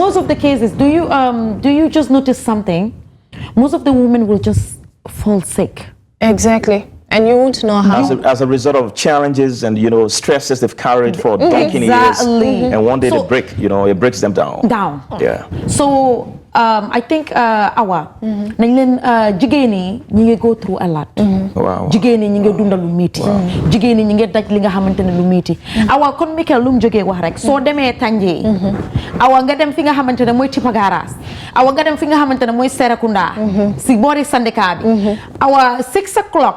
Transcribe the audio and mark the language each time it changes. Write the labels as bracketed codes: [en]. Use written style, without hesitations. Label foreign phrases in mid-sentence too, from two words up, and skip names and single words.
[en] Most of the cases, do you just notice something? Most of the women will just fall sick. Exactly. And you won't know how. As a result of challenges and, you know, stresses they've carried for donkey years. And one day they break, you know, it breaks them down. Yeah. So, I think [wo] jigéen ñi ngi [en] go through a lot. Wow. [wo] Jigéen ñi ngi dundal lu metti. Jigéen ñi ngi daj li nga xamantene lu metti. Awa kon Mikel lu mu jógee wax rek soo demee Tangier. Awa nga dem fi nga xamantene mooy Tipa Garage. Awa nga dem fi nga xamantene mooy Serekunda. Si boori syndicat bi. Awa 6 o'clock.